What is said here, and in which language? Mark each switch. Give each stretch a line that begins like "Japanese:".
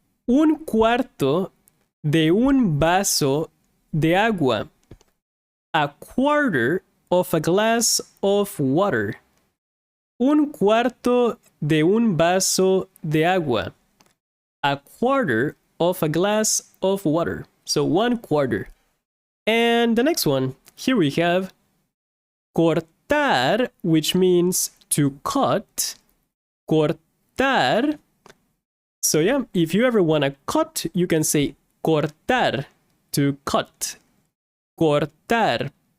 Spanish: Un cuarto de un vaso de agua.
English: A quarter of a glass of water.
Spanish: Un cuarto de un vaso de agua.
English: A quarter of a glass of water. So 1/4. And the next one, here we have cortar, which means to cut. Cortar. So yeah, if you ever want to cut, you can say cortar, to cut. Cortar.